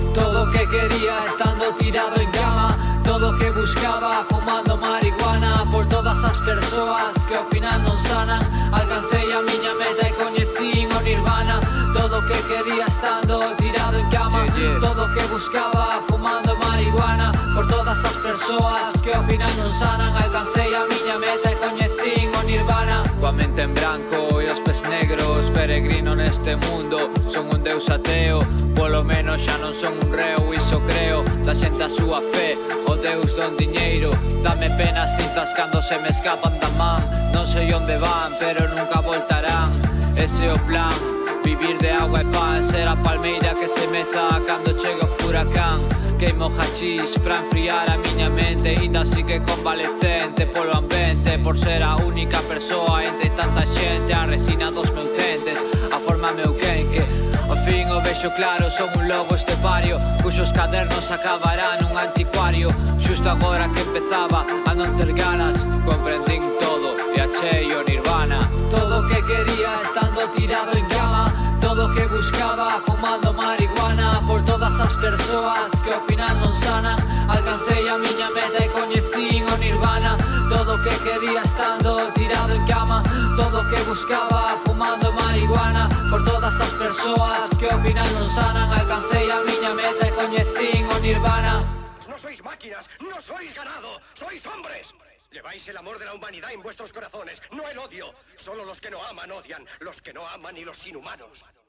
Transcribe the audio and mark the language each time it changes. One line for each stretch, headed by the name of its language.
Galician: Todo o que quería estando tirado en cama, todo o que buscaba fumando marihuana. Por todas as persoas que ao final non sanan, alcancei a miña meta e coñecín o nirvana. Todo o que quería estando tirado en cama, todo o que buscaba fumando marihuana. Por todas as persoas que ao final non sanan, alcancei a miña meta e coñecín o nirvana. Coa mente en branco e os pés negros, peregrino neste mundo. Son un deus ateo, polo menos xa non son un reo. Iso creo, da xente a súa fe, o deus don diñeiro. Dame pena as cintas cando se me escapan da man. Non sei onde van, pero nunca voltarán. Ese é o plan, vivir de agua e pan. Ser a palmeira que se meza cando chega o furacán. Queimo hachís pra enfriar a miña mente, ainda así que convalecente polo ambiente. Por ser a única persoa entre tanta xente, a resina dos meus dentes, a forma meu quenque. Ao fin o vexo claro, son un lobo estepario, cuxos cadernos acabarán nun anticuario. Xusto agora que empezaba a non ter ganas, comprendín todo e achei o nirvana. Todo o que quería estando tirado en cama, todo o que buscaba fumando marihuana. Por todas as persoas que ao final non sanan, alcancei a miña meta e coñecín o nirvana. Todo o que quería estando tirado en cama, todo o que buscaba fumando marihuana. Por todas as persoas que ao final non sanan, alcancei a miña meta e coñecín o nirvana.
Spanish: No sois máquinas, no sois ganado, sois hombres. Lleváis el amor de la humanidad en vuestros corazones, no el odio. Solo los que no aman odian, los que no aman y los inhumanos.